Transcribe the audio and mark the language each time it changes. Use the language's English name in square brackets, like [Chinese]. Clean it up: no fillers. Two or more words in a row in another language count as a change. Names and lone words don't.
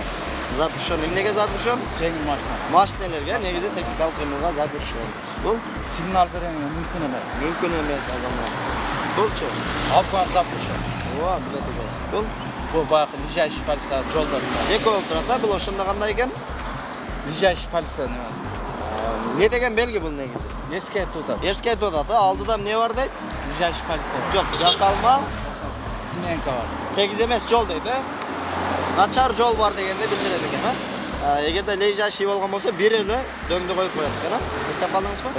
[Kyrgyz] Запрещен. Эмнеге запрещен? Жеңил машина. Машинелерге негизи техникалык кыймылга запрещен. Бул Сигнал береңе мүмкүн эмес. мүмкүн эмес азамат. Булчу. Алкан запрещен. Ооба, билет экенсиз. Бул Бу баягы [Russian] ближайший полиция [Kyrgyz] жолдор. эки болуп турат, а бул ошондо кандай экен? [Russian] Ближайший полиция [Kyrgyz] немесе. Не деген белги бул негизи? Эскертип атат. Эскертип атат, алдыда эмне бар дейт? [Russian] Ближайший полиция. [Kyrgyz] Жок, жасалма, Сменка бар. тегиз эмес жол дейт, э? Начар жол бар дегенди билдирет экен, а? Эгерде лежащий болгон болсо бир эле дөңдү коюп коет экен, а? Эстеп калдыңызбы?